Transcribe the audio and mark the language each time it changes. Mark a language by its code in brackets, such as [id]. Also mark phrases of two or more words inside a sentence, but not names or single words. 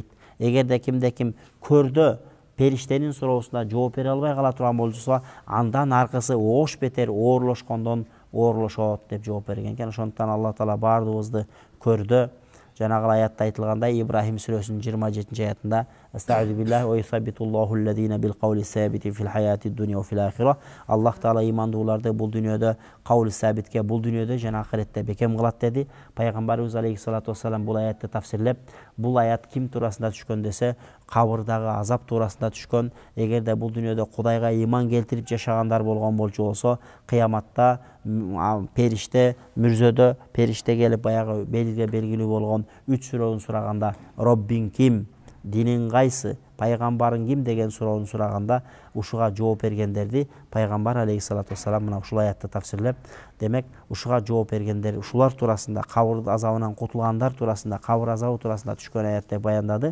[ky] Эгерде кимде ким көрдө периштенин суроосуна жооп бере албай кала турган болсо, андан аркысы ош бетер оорлошкондон оорлошот деп жооп берген экен. Ошондуктан Алла Таала баардыгыбызды көрдө, жанагы аятта айтылгандай, Ибрахим сүрөсүнүн 27-аятында [ar] أعوذ بالله يثبت الله الذين بالقول الثابت في الحياة الدنيا وفي الآخرة. [ky] Аллах Таала имандууларды бул дүйнөдө каули сабитке, бул дүйнөдө жана ахиретте бекем кылат деди. Пайгамбарыбыз [ar] عليه الصلاة والسلام [ky] бул аятты тафсирлеп, бул аят ким туурасында түшкөн десе, кабырдагы азап туурасында түшкөн. Эгерде бул дүйнөдө Кудайга иман келтирип жашагандар болгон болчу болсо, кыяматта периште, мүрзөдө периште келип баягы белгиге белгилүү болгон 3 суроonu сураганда, Роббиң ким, динин кайсы, пайгамбарың ким деген суроону сураганда, ушуга жооп бергендерди пайгамбар [ar] عليه الصلاة والسلام [ky] мына ушул аятты тафсирлеп, демек ушуга жооп бергендер, ушулар туурасында, кабыр азабынан кутулгандар туурасында, кабыр азабы туурасында түшкөн аят деп баяндады.